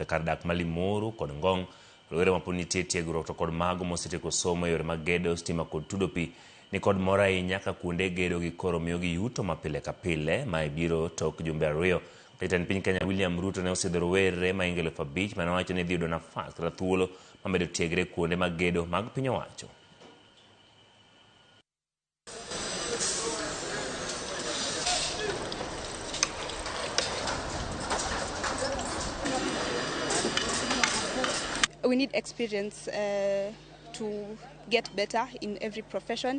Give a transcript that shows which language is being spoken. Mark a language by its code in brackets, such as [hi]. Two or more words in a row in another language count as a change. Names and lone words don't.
[luo] Kar dak ma Limuru kod Ngong, Rowere ma pod nitie tiegruok to kod mago mosetieko somo e yore mag gedo, stima kod tudo pi ni kod mor ahinya ka kuonde gedo gi koro miyogi yuto ma pile ka pile ma ibiro tok jumbe 2. Jatend piny Kenya William Ruto ne osidho rowere mahingo 5,000 mane owacho ni dhi yudo nafas kata thuolo ma medo tiegre kuonde mag gedo mag piny owacho. [en] We need experience to get better in every profession.